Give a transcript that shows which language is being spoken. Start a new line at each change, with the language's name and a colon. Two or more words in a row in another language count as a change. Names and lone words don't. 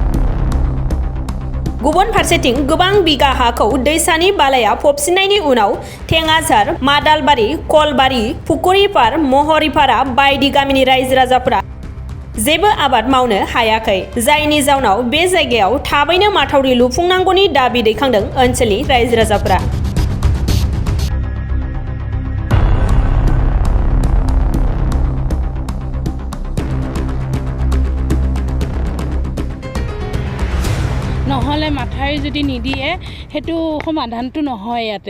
Bodo: गुबुन फारसेथिं गोबां बिगा हाखौ दैसानि बालाया फबसिननायनि उनाव थेङाझार, मादालबारि, कलबारि, फुकुरिपार, महरिपारा बायदि गामिनि रायजो राजाफोरा जेबो आबाद मावनो हायाखै, जायनि जाउनाव बे जायगायाव थाबैनो माथावरि लुफुंनांगौनि दाबि दैखांदों ओनसोलनि रायजो राजाफोरा।
Assamese: নহ'লে মাথাউৰি যদি নিদিয়ে সেইটো সমাধানটো নহয় ইয়াতে।